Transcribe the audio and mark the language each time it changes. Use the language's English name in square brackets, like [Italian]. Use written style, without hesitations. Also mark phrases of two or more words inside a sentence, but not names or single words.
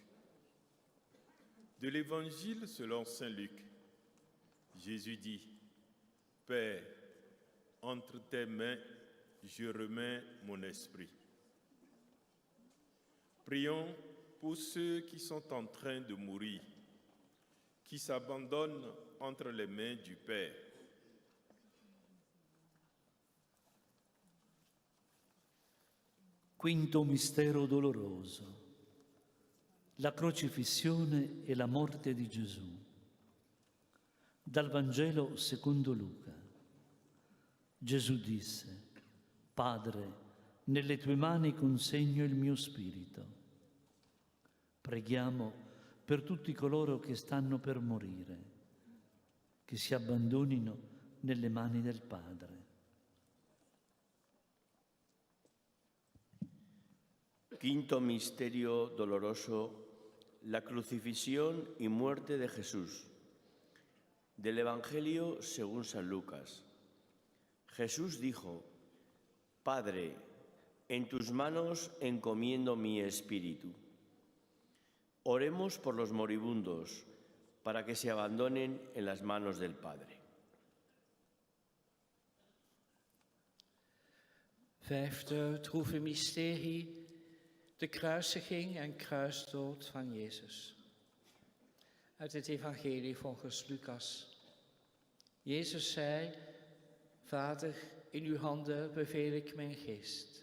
[French] De l'Évangile selon saint Luc, Jésus dit, « Père, entre tes mains, je remets mon esprit. » Prions pour ceux qui sont en train de mourir, qui s'abandonnent entre les mains du Père. [Italian] Quinto mistero doloroso, la crocifissione e la morte di Gesù. Dal Vangelo secondo Luca. Gesù disse, Padre, nelle tue mani consegno il mio spirito. Preghiamo per tutti coloro che stanno per morire, che si abbandonino nelle mani del Padre. [Spanish] Quinto misterio doloroso, la crucifixión y muerte de Jesús. Del Evangelio según San Lucas. Jesús dijo, Padre, en tus manos encomiendo mi espíritu. Oremos por los moribundos, para que se abandonen en las manos del Padre. [Dutch] Vijfde droeve mysterie, de kruisiging en kruisdood van Jezus. Uit het evangelie volgens Lucas. Jezus zei, Vader, in uw handen beveel ik mijn geest.